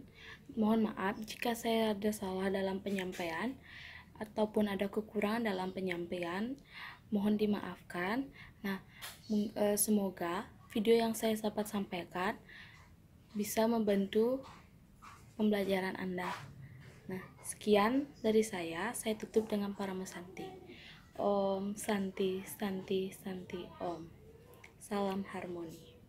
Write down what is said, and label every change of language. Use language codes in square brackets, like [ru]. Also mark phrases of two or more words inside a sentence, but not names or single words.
[id] Mohon maaf jika saya ada salah dalam penyampaian ataupun ada kekurangan dalam penyampaian. Mohon dimaafkan. Nah, semoga video yang saya dapat sampaikan bisa membantu pembelajaran Anda. Nah, sekian dari saya tutup dengan Parama Santi. [sa] Om Santi Santi Santi Om. [id] Salam harmoni.